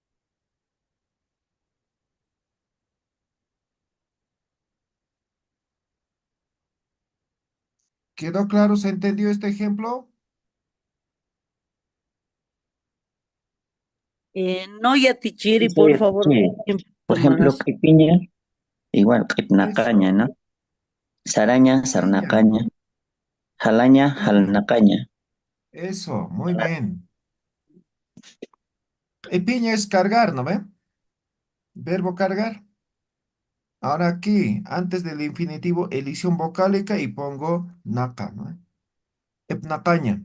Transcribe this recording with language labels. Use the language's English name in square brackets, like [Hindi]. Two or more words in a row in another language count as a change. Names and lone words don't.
[Spanish] ¿Quedó claro? ¿Se entendió este ejemplo? No, Sí, Yatichiri, sí, por favor, sí. un Por poquito ejemplo, más. pipiña, igual, Eso. nacaña, ¿no? Saraña, Piña. [Aymara] sarnacaña. Jalaña, [Spanish] Piña. jalnacaña. Eso, muy bien. Y piña es cargar, ¿no ve? Verbo cargar. Ahora aquí, antes del infinitivo, elisión vocálica y pongo naca, ¿no? Epnacaña.